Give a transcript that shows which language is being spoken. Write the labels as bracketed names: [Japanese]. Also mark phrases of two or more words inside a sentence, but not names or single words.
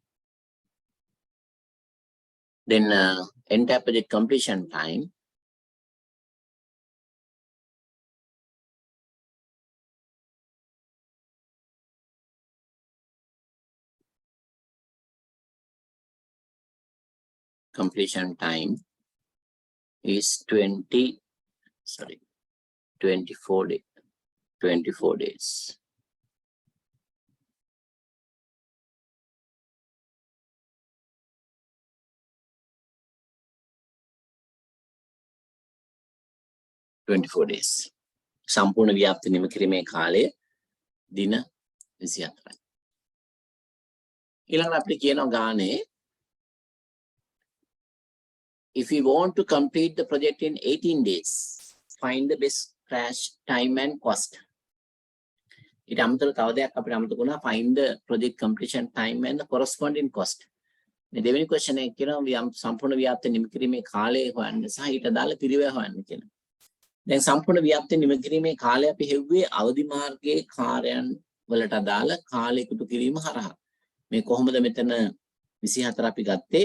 [English] Then entire project completion time is 24 days. [Sinhala] සම්පූර්ණ ව්‍යාප්ති නිම කිරීමේ කාලය දින 24යි. ඊළඟට අපිට කියනවා ගානේ [English] if we want to complete the project in 18 days, find the best crash time and cost. [Sinhala] ඊට අමතරව තව දෙයක් අපිට අමතක වුණා, [English] find the project completion time and the corresponding cost. [Sinhala] මේ දෙවෙනි question එක කියනවා සම්පූර්ණ ව්‍යාප්ති නිම කිරීමේ කාලය හොයන්න සහ ඊට අදාළ පිරිවැය හොයන්න කියලා. දැන් සම්පූර්ණ ව්‍යාප්ති නිම කිරීමේ කාලය අපි හෙව්වේ අවදි මාර්ගයේ කාර්යයන් වලට අදාළ කාලය එකතු කිරීම හරහා. මේ කොහොමද මෙතන 24 අපි ගත්තේ?